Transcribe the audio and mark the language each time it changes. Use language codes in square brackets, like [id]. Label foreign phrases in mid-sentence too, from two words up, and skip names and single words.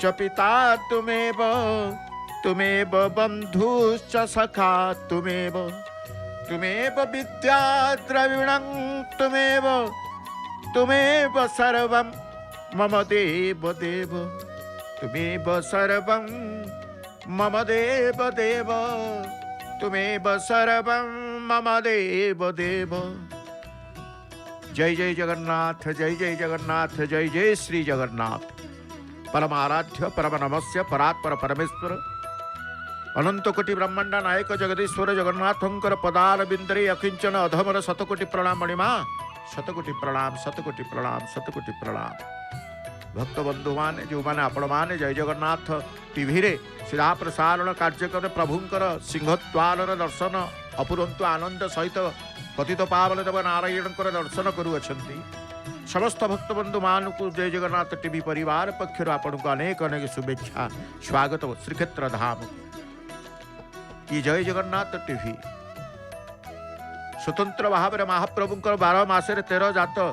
[sa] पिता तुमेव तुमेव बन्धुश्च सखा तुमेव तुमेव विद्या द्रविणं तुमेव तुमेव सर्वं मम देव देव तुमेव सर्वं मम देव देव तुमेव सर्वं मम देव देव। जय जय जगन्नाथ जय जय जगन्नाथ जय जय श्री जगन्नाथ। [or] ପରମାରାଧ୍ୟ ପରମ ନମସ୍ୟ ପରାତ୍ପର ପରମେଶ୍ୱର ଅନନ୍ତ କୋଟି ବ୍ରହ୍ମାଣ୍ଡ ନାୟକ ଜଗଦୀଶ୍ୱର ଜଗନ୍ନାଥଙ୍କର ପଦାର ବିନ୍ଦରେ ଅକିଞ୍ଚନ ଅଧମର ଶତକୋଟି ପ୍ରଣାମ ମଣିମା ଶତକୋଟି ପ୍ରଣାମ ଶତକୋଟି ପ୍ରଣାମ ଶତକୋଟି ପ୍ରଣାମ। ଭକ୍ତ ବନ୍ଧୁ ମାନେ ଯୋ ମାନେ ଆପଣ ମାନେ ଜୟ ଜଗନ୍ନାଥ ଟିଭି ରେ ସିଧା ପ୍ରସାରଣ କାର୍ଯ୍ୟକ୍ରମ ପ୍ରଭୁଙ୍କର ସିଂହଦ୍ୱାର ଦର୍ଶନ ଅପୁରନ୍ତୁ ଆନନ୍ଦ ସହିତ ପତିତ ପାବନ ଦେବ ନାରାୟଣଙ୍କର ଦର୍ଶନ କରୁଅଛନ୍ତି ସମସ୍ତ ଭକ୍ତ ବନ୍ଧୁ ମାନ କୋ ଜୟ ଜଗନ୍ନାଥ ଟିଭି ପରିବାର ପକ୍ଷର ଆପଣ କୋ ଅନେକ ଅନେକ ଶୁଭେଚ୍ଛା ସ୍ୱାଗତ ଶ୍ରୀକ୍ଷେତ୍ର ଧାମ କି ଜୟ ଜଗନ୍ନାଥ ଟିଭି ସ୍ୱତନ୍ତ୍ର ଭାବ ମେଁ ମହାପ୍ରଭୁଙ୍କର 12 ମାସରେ 13 ଯାତ